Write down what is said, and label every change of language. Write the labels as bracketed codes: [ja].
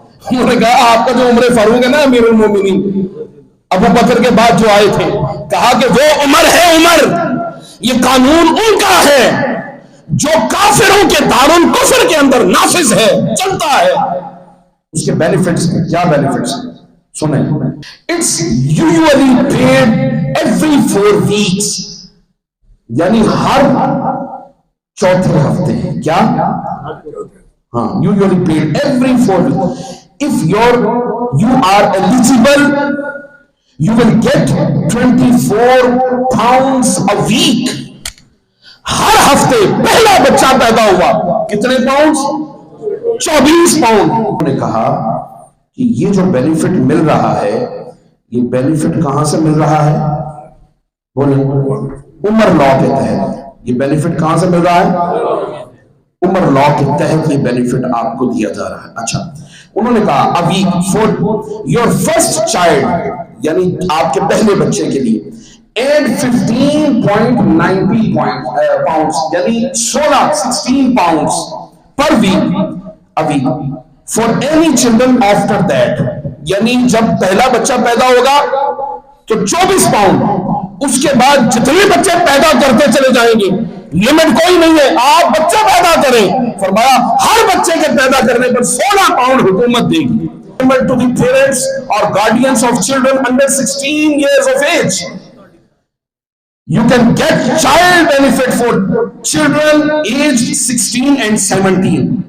[ur] انہوں نے کہا آپ کا جو عمر فاروق ہے نا امیر المومنین، ابو بکر کے بعد جو آئے تھے، کہا کہ وہ عمر ہے، عمر یہ قانون ان کا ہے جو کافروں کے دارالکفر کے اندر نافذ ہے، چلتا ہے، اس کے بینیفٹس ہیں۔ کیا بینیفٹس ہیں سنیں, [en] it's usually paid every 4 weeks, [ur] یعنی ہر چوتھے ہفتے. کیا؟ ہاں, [en] usually paid every 4 weeks. If you are eligible, you will get 24 pounds a week. [ur] ہر ہفتے پہلا بچہ پیدا ہوا کتنے پاؤنڈز؟ 24 پاؤنڈ. انہوں نے کہا کہ یہ جو بینیفٹ مل رہا ہے, یہ بینیفٹ کہاں سے مل رہا ہے؟ بولیں. عمر لا کے تحت. یہ بینیفٹ کہاں سے مل رہا ہے؟ عمر لا کے تحت یہ بینیفٹ آپ کو دیا جا رہا ہے. اچھا, انہوں نے کہا ابھی [en] for your first child, [ur] یعنی آپ کے پہلے بچے کے لیے, [en] and 15.90 pounds, [ur] یعنی [en] 16 pounds per week a week for any children after that. [ur] یعنی جب پہلا بچہ پیدا ہوگا تو 24 پاؤنڈ, اس کے بعد جتنے بچے پیدا کرتے چلے جائیں گے, لمٹ کوئی نہیں ہے, آپ بچہ پیدا کریں. فرمایا ہر بچے کے پیدا کرنے پر 16 پاؤنڈ حکومت دے گی. [en] To the parents or guardians of children under 16 years of age, you can get child benefit for children aged 16 and 17.